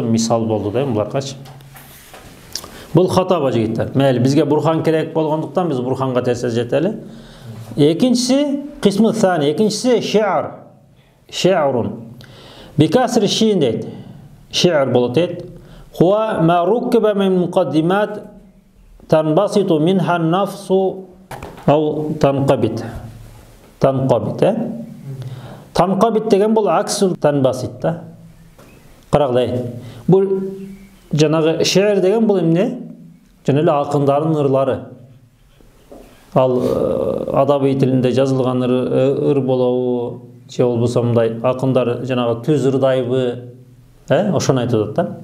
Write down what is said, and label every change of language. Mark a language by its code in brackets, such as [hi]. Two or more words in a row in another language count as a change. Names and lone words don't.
[ky] Мисал болду да буларгачы. Бул хатаба жигиттер. Мейли бизге бурхан керек болгондуктан биз бурханга терсе жетели. Экинчиси [ar] القسم الثاني, [ky] экинчиси ши'р. [ar] شعرٌ. بكسر الشين дейт. [ky] Ши'р болот дейт. [ar] هو ما ركب من مقدمات تنبسط منها النفس أو تنقبض. [ky] Танқабит, Танқабит деген бул [ar] عكس تنبسط [ky] да. Карагыдай. Бул жанагы ши'р деген бул эмне? Жана эле акындардын ырлары. Ал адаби тилинде жазылган ыр болобу, же болбосо мындай акындар жанагы түз ырдайбы, ошону айтып атат да.